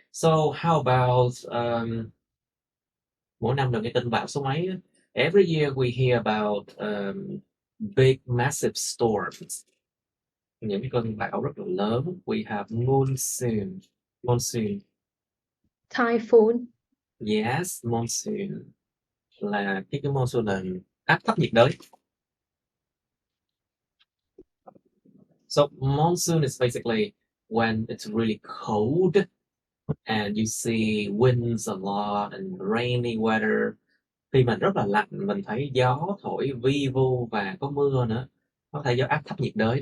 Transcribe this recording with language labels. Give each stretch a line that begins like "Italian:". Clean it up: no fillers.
English: So how about
Vietnamese: mỗi năm được cái tin bão số mấy?
English: Every year we hear about big massive storms.
Vietnamese: Những cái cơn bão rất là lớn.
English: We have monsoon. Typhoon.
Vietnamese: Yes, monsoon là cái monsoon là áp thấp nhiệt đới.
English: So monsoon is basically when it's really cold and you see winds a lot and rainy weather.
Vietnamese: Khi mình rất là lạnh, mình thấy gió thổi vi vu và có mưa nữa. Có thể do áp thấp nhiệt đới.